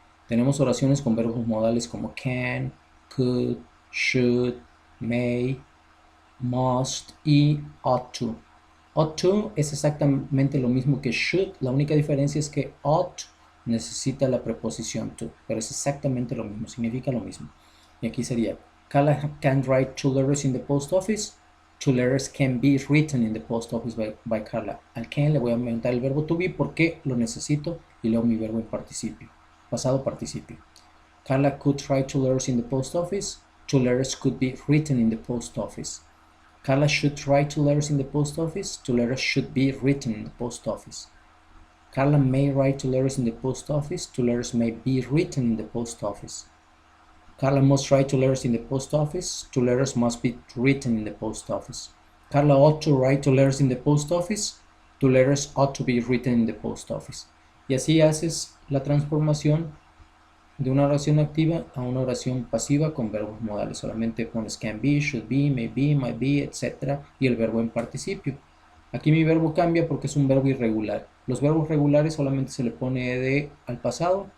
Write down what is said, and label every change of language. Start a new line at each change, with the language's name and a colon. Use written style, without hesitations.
Spanish: Tenemos oraciones con verbos modales como can, could, should, may, must y ought to. Ought to es exactamente lo mismo que should, la única diferencia es que ought necesita la preposición to, pero es exactamente lo mismo, significa lo mismo. Y aquí sería,
English: Carla can write 2 letters in the post office. 2 letters can be written in the post office by Carla.
Spanish: Al can le voy a aumentar el verbo to be porque lo necesito y leo mi verbo en participio, pasado participio.
English: Carla could write 2 letters in the post office. 2 letters could be written in the post office. Carla should write 2 letters in the post office. 2 letters should be written in the post office. Carla may write 2 letters in the post office. 2 letters may be written in the post office. Carla must write 2 letters in the post office. 2 letters must be written in the post office. Carla ought to write 2 letters in the post office. 2 letters ought to be written in the post office.
Spanish: Y así haces la transformación de una oración activa a una oración pasiva con verbos modales. Solamente pones can be, should be, may be, might be, etc. y el verbo en participio. Aquí mi verbo cambia porque es un verbo irregular. Los verbos regulares solamente se le pone ed al pasado.